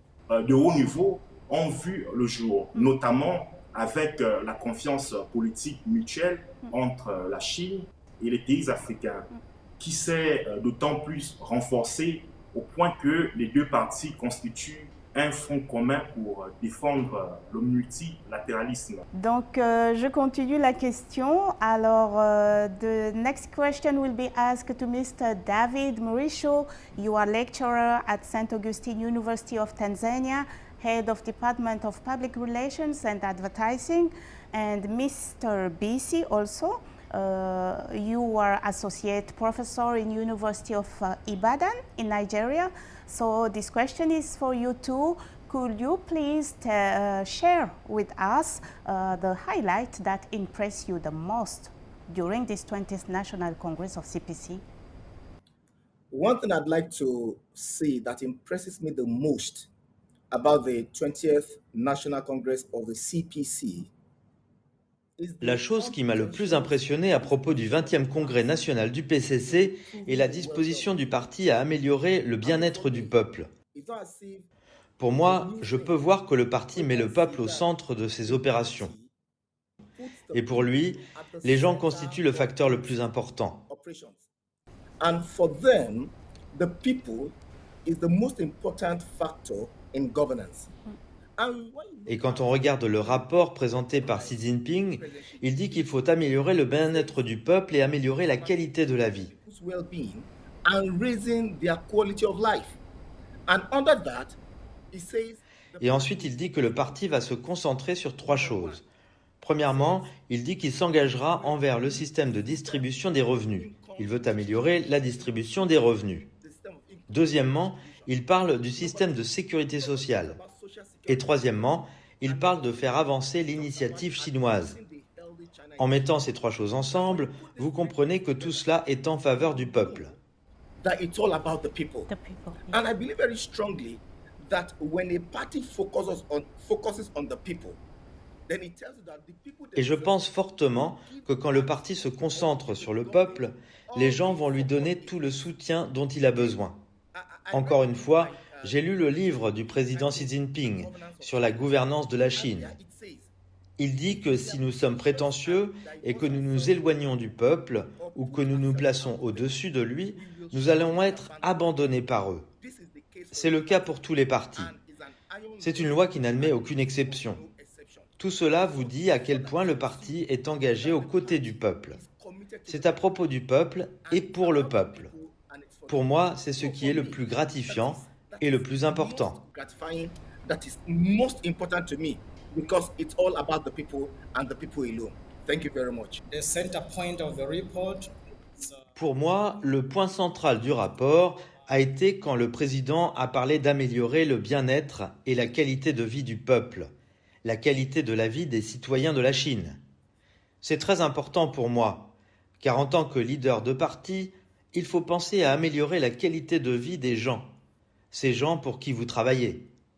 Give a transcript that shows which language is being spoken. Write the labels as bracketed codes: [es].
[fr] de haut niveau ont vu le jour, notamment avec la confiance politique mutuelle entre la Chine et les pays africains, qui s'est d'autant plus renforcée au point que les deux parties constituent un front commun pour défendre le multilatéralisme. Donc, je continue la question. [en] Alors, the next question will be asked to Mr. David Mrisho. You are lecturer at St. Augustine University of Tanzania, Head of Department of Public Relations and Advertising, and Mr. Bisi also. You are Associate Professor in University of Ibadan in Nigeria. So this question is for you too. Could you please share with us the highlight that impressed you the most during this 20th National Congress of CPC? One thing I'd like to say that impresses me the most about the 20th National Congress of the CPC. [fr] La chose qui m'a le plus impressionné à propos du 20e congrès national du PCC est la disposition du parti à améliorer le bien-être du peuple. Pour moi, je peux voir que le parti met le peuple au centre de ses opérations. Et pour lui, les gens constituent le facteur le plus important. [en] And for them, the people is the most important factor in governance. [fr] Et quand on regarde le rapport présenté par Xi Jinping, il dit qu'il faut améliorer le bien-être du peuple et améliorer la qualité de la vie. [en] and raising their quality of life. And under that, he says, [fr] Et ensuite, il dit que le parti va se concentrer sur 3 choses. Premièrement, il dit qu'il s'engagera envers le système de distribution des revenus. Il veut améliorer la distribution des revenus. Deuxièmement, il parle du système de sécurité sociale. Et troisièmement, il parle de faire avancer l'initiative chinoise. En mettant ces 3 choses ensemble, vous comprenez que tout cela est en faveur du peuple. [en] that it's all about the people. The people. And I believe very strongly that when a party focuses on the people, then it tells you that the people. [fr] Et je pense fortement que quand le parti se concentre sur le peuple, les gens vont lui donner tout le soutien dont il a besoin. Encore une fois, j'ai lu le livre du président Xi Jinping sur la gouvernance de la Chine. Il dit que si nous sommes prétentieux et que nous nous éloignons du peuple ou que nous nous plaçons au-dessus de lui, nous allons être abandonnés par eux. C'est le cas pour tous les partis. C'est une loi qui n'admet aucune exception. Tout cela vous dit à quel point le parti est engagé aux côtés du peuple. C'est à propos du peuple et pour le peuple. Pour moi, c'est ce qui est le plus gratifiant et le plus important. [en] That is most important to me because it's all about the people and the people alone. Thank you very much. The center point of the report. [fr] Pour moi, le point central du rapport a été quand le président a parlé d'améliorer le bien-être et la qualité de vie du peuple, la qualité de la vie des citoyens de la Chine. C'est très important pour moi, car en tant que leader de parti, il faut penser à améliorer la qualité de vie des gens, ces gens pour qui vous travaillez.